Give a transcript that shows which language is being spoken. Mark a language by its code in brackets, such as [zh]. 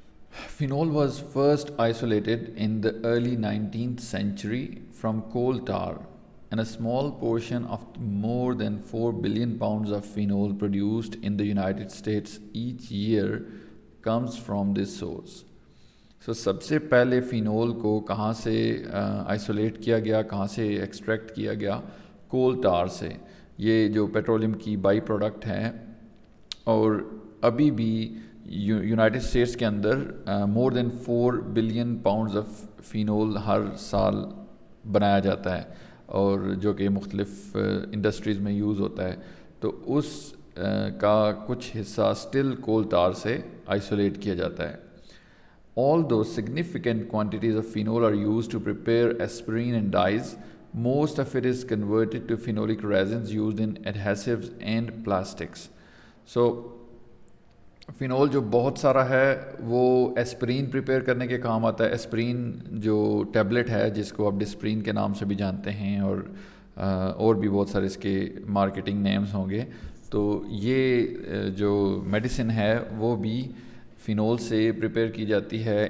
[en] Phenol was first isolated in the early 19th century from coal tar, and a small portion of more than 4 billion pounds of phenol produced in the United States each year comes from this source. [hi] So सबसे पहले phenol को कहाँ से isolate किया गया, कहाँ से extract किया गया? कोल टार से. ये जो पेट्रोलियम की बाई प्रोडक्ट हैं, और अभी भी यूनाइटेड स्टेट्स के अंदर [en] more than 4 billion pounds of phenol [hi] हर साल बनाया जाता है, और जो कि मुख्तलिफ इंडस्ट्रीज़ में यूज़ होता है. तो उस का कुछ हिस्सा स्टिल कोल टार से आइसोलेट किया जाता है. [en] Although significant quantities of phenol are used to prepare aspirin and dyes, most of it is converted to phenolic resins used in adhesives and plastics. [hi] So phenol जो बहुत सारा है वो एस्प्रीन प्रिपेयर करने के काम आता है. एस्प्रीन जो टैबलेट है, जिसको आप डिस्प्रीन के नाम से भी जानते हैं, और भी बहुत सारे इसके मार्केटिंग नेम्स होंगे. तो ये जो मेडिसिन है वो भी फ़िनोल से प्रिपेयर की जाती है.